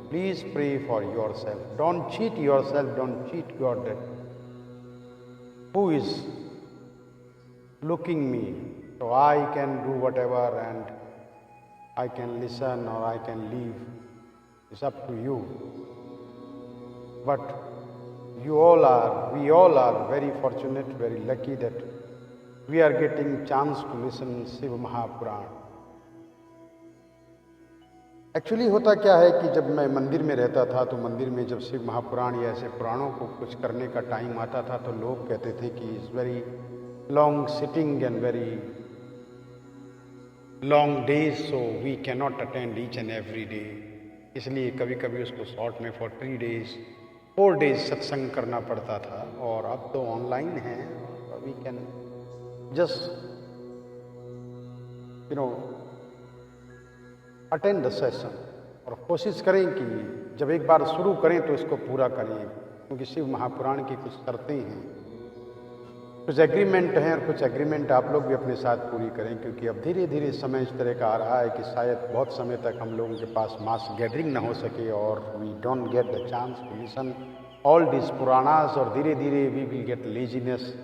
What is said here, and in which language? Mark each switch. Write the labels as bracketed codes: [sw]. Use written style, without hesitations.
[en] Please pray for yourself, don't cheat yourself, don't cheat God that who is looking me, so I can do whatever and I can listen or I can leave. It's up to you. But we all are very fortunate, very lucky that we are getting chance to listen Shiv Mahapuran. [hi] Actually होता क्या है कि जब मैं मंदिर में रहता था तो मंदिर में जब शिव महापुराण या ऐसे पुराणों को कुछ करने का टाइम आता था तो लोग कहते थे कि [en] It's very long sitting and very long days, so we cannot attend each and every day. [hi] इसलिए कभी कभी उसको शॉर्ट में [en] for 3 days 4 days [hi] सत्संग करना पड़ता था। और अब तो ऑनलाइन है, [en] we can just attend the session। [hi] और कोशिश करें कि जब एक बार शुरू करें तो इसको पूरा करें, क्योंकि शिव महापुराण की कुछ शर्तें हैं, कुछ एग्रीमेंट हैं और कुछ एग्रीमेंट आप लोग भी अपने साथ पूरी करें। क्योंकि अब धीरे धीरे समय इस तरह का आ रहा है कि शायद बहुत समय तक हम लोगों के पास मास गैदरिंग ना हो सके और [en] we don't get the chance to listen all this Puranas, [hi] और धीरे धीरे [en] we will get laziness